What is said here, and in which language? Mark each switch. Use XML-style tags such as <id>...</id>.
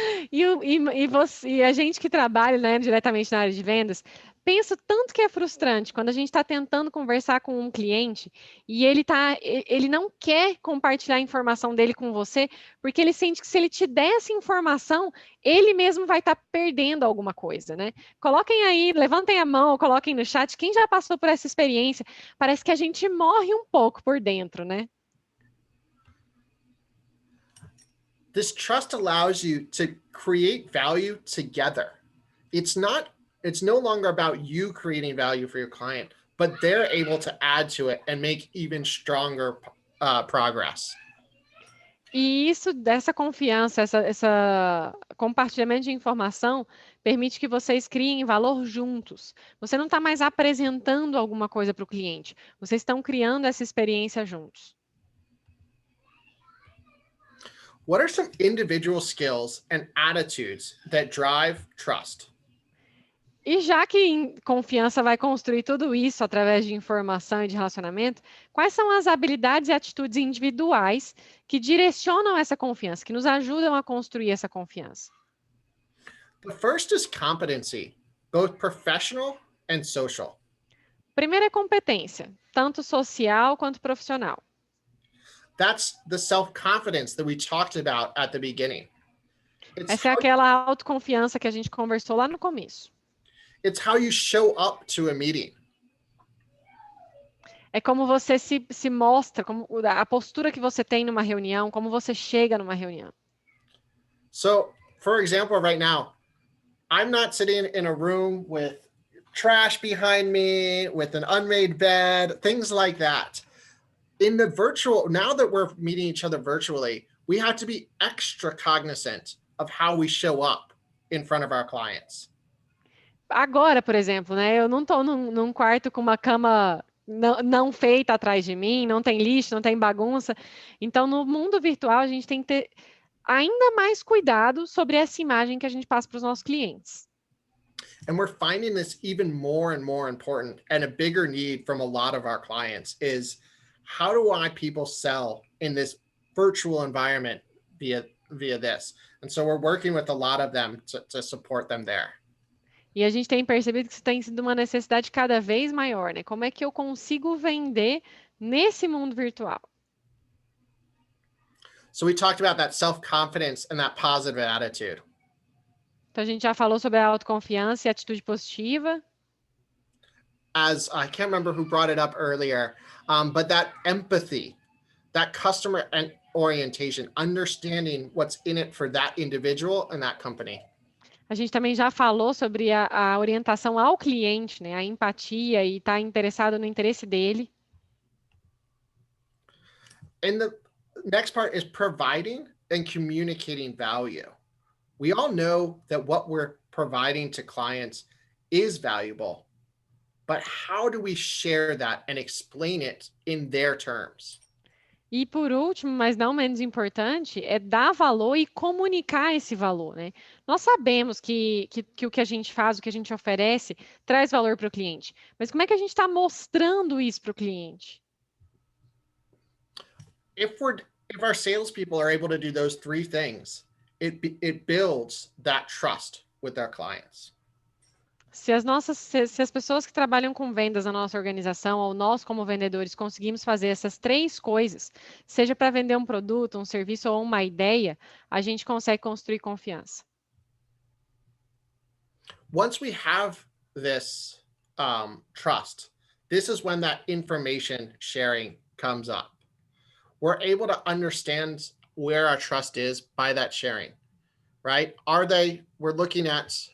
<pt>E a gente que trabalha, né, diretamente na área de vendas, pensa o tanto que é frustrante quando a gente está tentando conversar com um cliente e ele não quer compartilhar a informação dele com você, porque ele sente que se ele te der essa informação, ele mesmo vai estar perdendo alguma coisa, né? Coloquem aí, levantem a mão ou coloquem no chat, quem já passou por essa experiência, parece que a gente morre um pouco por dentro, né?</pt> <en>This trust allows you to create value together. It's no longer about you creating value for your client, but they're able to add to it and make even stronger progress.</en> <pt>E isso, dessa confiança, essa compartilhamento de informação, permite que vocês criem valor juntos. Você não está mais apresentando alguma coisa para o cliente, vocês estão criando essa experiência juntos.</pt> <en>What are some individual skills and attitudes that drive trust?</en> <pt>E já que confiança vai construir tudo isso através de informação e de relacionamento, quais são as habilidades e atitudes individuais que direcionam essa confiança, que nos ajudam a construir essa confiança?</pt> <en>The first is competency, both professional and social.</en> <pt>Primeiro é competência, tanto social quanto profissional.</pt> <en>That's the self-confidence that we talked about at the beginning.</en> <pt>Essa é aquela autoconfiança que a gente conversou lá no começo.</pt> <en>It's how you show up to a meeting.</en> <pt>É como você se mostra, como a postura que você tem numa reunião, como você chega numa reunião.</pt> <en>So, for example, right now, I'm not sitting in a room with trash behind me, with an unmade bed, things like that. In the virtual, now that we're meeting each other virtually, we have to be extra cognizant of how we show up in front of our clients.</en> <pt>Agora, por exemplo, né? Eu não estou num quarto com uma cama não feita atrás de mim, não tem lixo, não tem bagunça. Então, no mundo virtual, a gente tem que ter ainda mais cuidado sobre essa imagem que a gente passa para os nossos clientes.</pt> <en>And we're finding this even more and more important, and a bigger need from a lot of our clients is how do people sell in this virtual environment via this? And so we're working with a lot of them to support them there.</en> <pt>E a gente tem percebido que isso tem sido uma necessidade cada vez maior, né? Como é que eu consigo vender nesse mundo virtual?</pt> <en>So we talked about that self-confidence and that positive attitude.</en> <pt>Então a gente já falou sobre a autoconfiança e a atitude positiva.</pt> <en>As I can't remember who brought it up earlier, but that empathy, that customer orientation, understanding what's in it for that individual and that company.</en> <pt>A gente também já falou sobre a orientação ao cliente, né? A empatia e estar interessado no interesse dele.</pt> <en>And the next part is providing and communicating value. We all know that what we're providing to clients is valuable, but how do we share that and explain it in their terms?</en> <pt>E por último, mas não menos importante, é dar valor e comunicar esse valor, né? Nós sabemos que o que a gente faz, o que a gente oferece, traz valor para o cliente. Mas como é que a gente está mostrando isso para o cliente?</pt> <en>If our salespeople are able to do those three things, it builds that trust with our clients.</en> <pt>Se as pessoas que trabalham com vendas na nossa organização, ou nós como vendedores, conseguimos fazer essas três coisas, seja para vender um produto, um serviço ou uma ideia, a gente consegue construir confiança.</pt> <en>Once we have this trust, this is when that information sharing comes up. We're able to understand where our trust is by that sharing, right? We're looking at</en>